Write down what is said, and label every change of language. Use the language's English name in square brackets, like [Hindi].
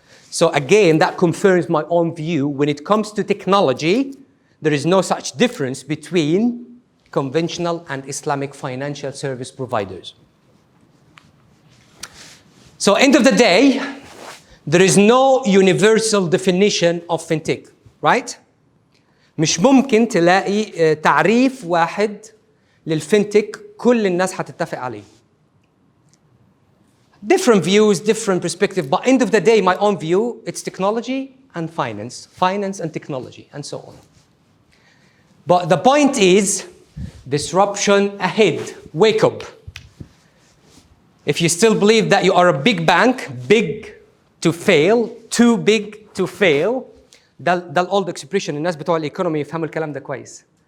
[English] So again, that confirms my own view. When it comes to technology, there is no such difference between conventional and Islamic financial service providers. So end of the day, there is no universal definition of fintech, right? [Arabic] مش ممكن تلاقي تعريف واحد للفintech كل الناس هتتفق عليه. [English] Different views, different perspective, but end of the day, my own view, it's technology and finance and technology, and so on. But the point is, disruption ahead, wake up. If you still believe that you are a big bank, big to fail, too big to fail, [Arabic] ده الاولد اكسبريشن الناس بتوع الايكونومي يفهموا الكلام ده كويس.